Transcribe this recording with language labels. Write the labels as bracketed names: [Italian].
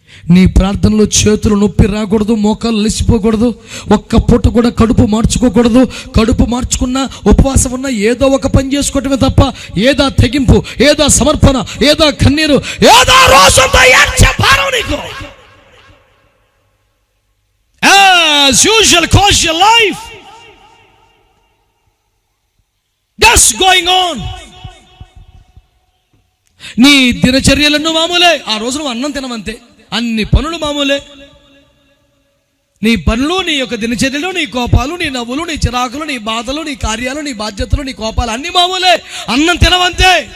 [Telugu] నీ ప్రార్థనలో చేతులు నొప్పి రాకూడదు, మోకాలు అలసిపోకూడదు, ఒక్క పూట కూడా కడుపు మార్చుకోకూడదు. కడుపు మార్చుకున్నా, ఉపవాసం ఉన్నా ఏదో ఒక పని చేసుకోవటమే తప్ప ఏదా తెగింపు, ఏదా సమర్పణ, ఏదా కన్నీరు, ఏదా రోజంతా ఏడ్చే భారం నీకు. [English] As usual, cause your life just going on. [Telugu] నీ దినచర్యలను మామూలే, ఆ రోజు నువ్వు అన్నం తినమంతే, అన్ని పనులు మామూలే. నీ పనులు, నీ యొక్క దినచర్యలు, నీ కోపాలు, నీ నవ్వులు, నీ చిరాకులు, నీ బాధలు, నీ కార్యాలు, నీ బాధ్యతలు, నీ కోపాలు అన్ని మామూలే. అన్నం తినవంతే.